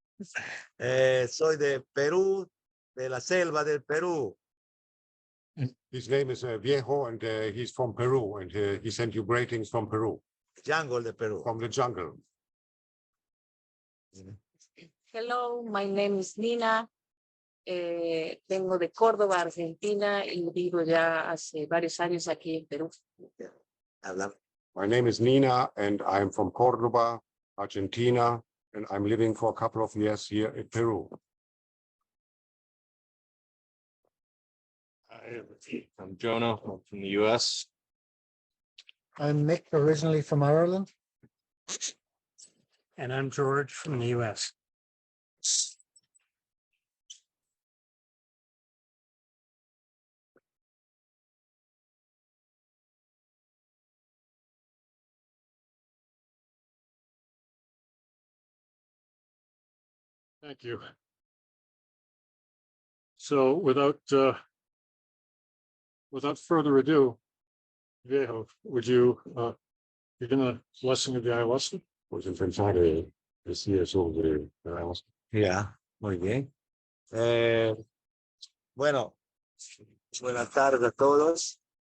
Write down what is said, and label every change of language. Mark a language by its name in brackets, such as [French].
[Spanish] Soy de Perú, de la selva del Perú. [English] His name is Viejo, and he's from Peru, and he sent you greetings from Peru. [Spanish] Jungle de Perú. [English] From the jungle. Hello, my name is Nina. [Spanish] Vengo de Córdoba, Argentina, y vivo ya hace varios años aquí en Perú. [English] My name is Nina, and I'm from Córdoba, Argentina, and I'm living for a couple of years here in Peru. I'm Jonah. I'm from the US. I'm Mick, originally from Ireland. And I'm George from the US. Thank you. So without further ado, Viejo, would you begin the blessing of the ayahuasca? [Spanish] Pues pensar decir sobre la ayahuasca. Ya, muy bien. Bueno, buenas tardes a todos.